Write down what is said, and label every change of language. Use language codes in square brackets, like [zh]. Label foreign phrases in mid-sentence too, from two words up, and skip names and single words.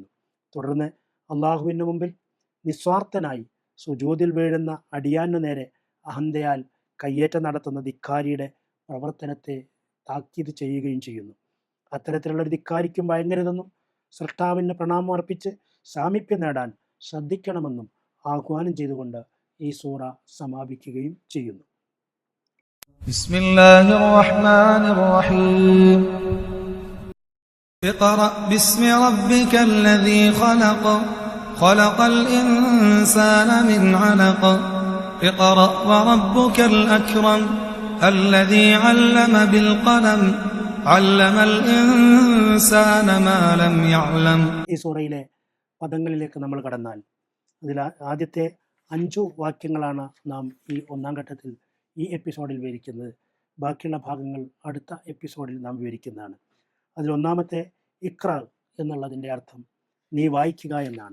[ml] തുടർന്ന് അള്ളാഹുവിന് മുമ്പിൽ നിസ്വാർത്ഥനായി സുജൂദിൽ വീഴുന്ന അടിയാനു നേരെ അഹന്തയാൽ കയ്യേറ്റം നടത്തുന്ന ധിക്കാരിയുടെ പ്രവർത്തനത്തെ താക്കീത് ചെയ്യുകയും ചെയ്യുന്നു. അത്തരത്തിലുള്ള ഒരു ധിക്കാരിക്കും വഴങ്ങരുതെന്നും സൃഷ്ടാവിന് പ്രണാമം അർപ്പിച്ച് സാമീപ്യം നേടാൻ ശ്രദ്ധിക്കണമെന്നും ആഹ്വാനം ചെയ്തുകൊണ്ട് ഈ സൂറ സമാപിക്കുകയും ചെയ്യുന്നു. [ar] بسم الله الرحمن الرحيم. اقرأ باسم ربك الذي خلق خلق الإنسان من علق اقرأ وربك الأكرم الذي علم بالقلم علم الإنسان ما لم يعلم. [ml] ഈ സൂറയിലെ പദങ്ങളിലേക്ക് നമ്മൾ കടന്നാൽ അതിൽ ആദ്യത്തെ 5 വാക്യങ്ങളാണ് നാം ഈ 1-ാം ഘട്ടത്തിൽ ഈ എപ്പിസോഡിൽ വിവരിക്കുന്നത്. ബാക്കിയുള്ള ഭാഗങ്ങൾ അടുത്ത എപ്പിസോഡിൽ നാം വിവരിക്കുന്നതാണ്. അതിൽ ഒന്നാമത്തെ ഇഖ്റ എന്നുള്ളതിൻ്റെ അർത്ഥം നീ വായിക്കുക എന്നാണ്.